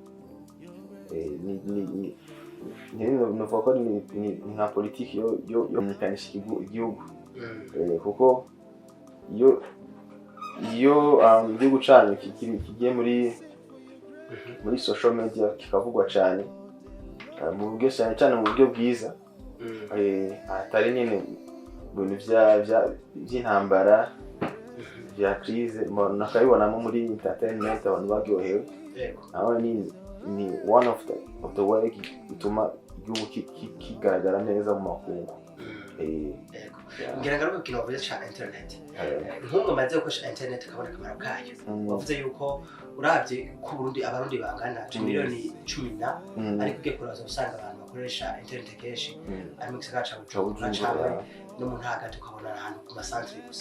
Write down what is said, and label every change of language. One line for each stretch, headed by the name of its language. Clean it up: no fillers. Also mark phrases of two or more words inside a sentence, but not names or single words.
Rundi: Nuvuga ko ni nka politiki yo kumenyekanisha igihugu, kuko iyo igihugu cyanyu kigiye muri
English: social media
Rundi: kikavugwa cyane mu buryo cyane mu buryo bwiza, atari nyine ibintu by'intambara bya crise nakabibonamo muri entertainment abantu baryohewe. Aho ni
English: one of the way
Rundi: ituma igihugu kigaragara neza mu makungu. Ngira ngaruka kino bavuze cha internet, nk'umwe maze gukoresha internet kabona kamaro kayo, bavuze yuko uravye ku Burundi abarundi bangana miliyoni 10 ariko ugiye kuraza usanga abantu bakoresha internet kenshi ari mu gisagara ca Bujumbura no mu ntara tukabona ahantu ku masantre gusa.